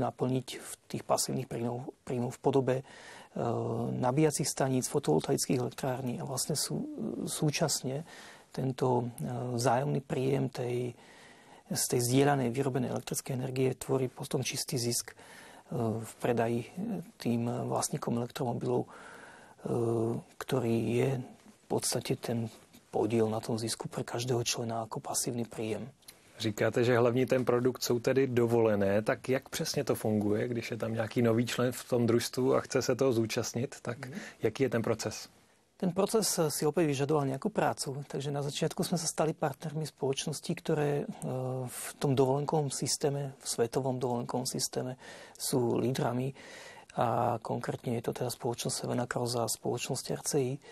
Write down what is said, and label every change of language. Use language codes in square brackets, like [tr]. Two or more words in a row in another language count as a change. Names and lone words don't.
[sk] naplniť v tých pasívnych príjmov v podobe nabíjacích staníc, fotovoltaických elektrární a vlastne súčasne tento vzájomný príjem z tej zdieľanej vyrobenej elektrickej energie tvorí potom čistý zisk v predaji tým vlastníkom elektromobilov, ktorý je v podstate ten podiel na tom zisku pre každého člena ako pasívny príjem. [cs] Říkáte, že hlavní ten produkt jsou tedy dovolené, tak jak přesně to funguje, když je tam nějaký nový člen v tom družstvu a chce se toho zúčastnit, tak jaký je ten proces? [sk] Ten proces si opäť vyžadoval nejakú prácu, takže na začiatku sme sa stali partnermi spoločností, ktoré v tom dovolenkovom systéme, v svetovom dovolenkovom systéme sú lídrami a konkrétne je to teda spoločnosť Seven Cross a spoločnosť RCI.